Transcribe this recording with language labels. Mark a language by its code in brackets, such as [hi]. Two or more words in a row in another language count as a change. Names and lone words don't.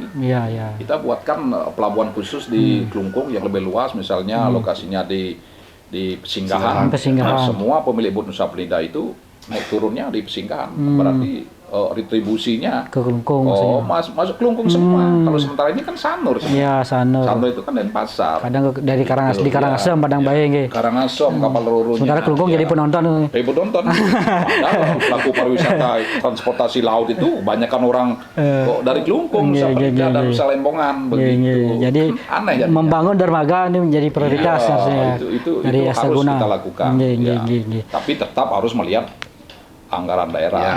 [id] Kita buatkan pelabuhan khusus di Klungkung yang lebih luas, misalnya lokasinya di Pesinggahan. Nah, semua pemilik bot Nusa Penida itu mau turunnya di Pesinggahan. Berarti retribusinya ke Klungkung. Masuk Klungkung semua. Kalau sementara ini kan Sanur. Iya, Sanur. Sanur itu kan Denpasar. Kadang dari Karangasem, di Karangasem, Padang Bae nggih. Karangasem, kapal rorunya. Sementara Klungkung jadi penonton. Padahal pelaku pariwisata transportasi laut itu kebanyakan orang dari Klungkung, Nusa Penida dan Nusa Lembongan begitu. Jadi aneh ya. Membangun dermaga ini menjadi prioritas harusnya. Itu dari harus Astaguna kita lakukan. Tapi tetap harus melihat anggaran daerah.